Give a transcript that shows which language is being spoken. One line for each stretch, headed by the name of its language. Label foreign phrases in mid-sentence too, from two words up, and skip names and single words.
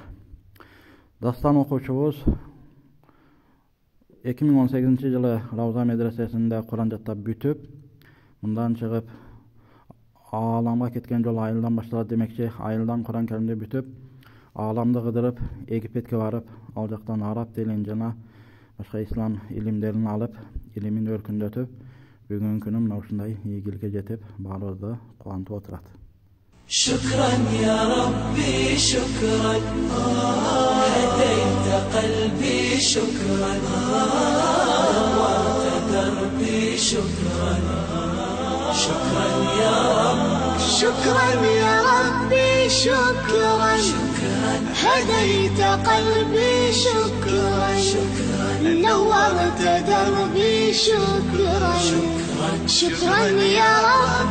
Kyrgyz: Дастан окуучубуз 2018-жылы Равза медресесинде Куран жаттап бүтүп, мындан чыгып ааламга кеткен жол айылдан башталат демекчи. Айылдан Куран Керимди бүтүп, ааламды кыдырып, Египетке барып, ал жактан араб тилин жана башка ислам илимдерин алып, илимин өркүндөтүп, бүгүнкү күнү мына ушундай ийгиликке жетип, баарыбызды кубантып отурат.
Arabic: شكرا يا ربي شكرا هديت قلبي شكرا نورت دربي شكرا شكرا يا رب شكرا يا ربي شكرا هديت قلبي شكرا نورت دربي شكرا شكرا يا رب